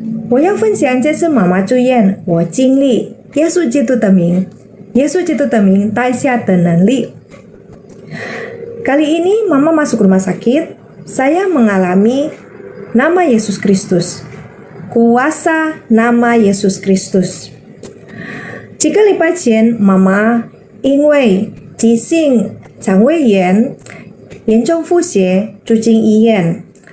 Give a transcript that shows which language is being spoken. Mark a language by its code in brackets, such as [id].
[zh] 我要分享这是妈妈住院我经历耶稣基督的名带下的能力。 [id] Kali ini Mama masuk rumah sakit, saya mengalami nama Yesus Kristus. Kuasa nama Yesus Kristus。 [zh] 几个礼拜前，妈妈因为急性肠胃炎严重腹泻住进医院。